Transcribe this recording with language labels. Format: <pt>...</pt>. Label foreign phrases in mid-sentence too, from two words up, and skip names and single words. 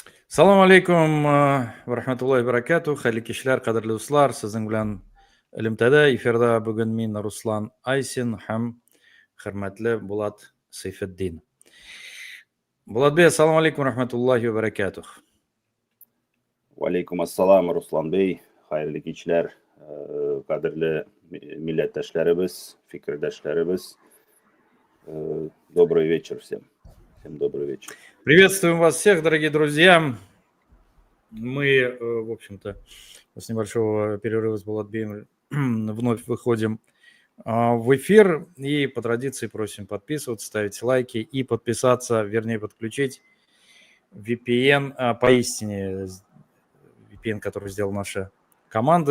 <uz>Assalomu alaykum va rahmatullohi barakatuh. Xayrli kishlar, qadrli do'stlar, sizning bilan Ilmtada efirda bugun men Ruslan Aysin ham hurmatli Bulat Sayfiddin. Bulatbek, assalomu alaykum rahmatullohi va barakatuh. Алейкум ассалам, Руслан Бey, xayrli kechlar, qadrli millatdoshlarimiz, fikrdoshlarimiz.</uz> <ru>Добрый вечер всем. Всем добрый вечер. Приветствуем вас всех, дорогие друзья. Мы, в общем-то, с небольшого перерыва с Булатбеем вновь выходим в эфир. И по традиции просим подписываться, ставить лайки и подписаться, вернее, подключить VPN, поистине VPN, который сделала наша команда.</ru>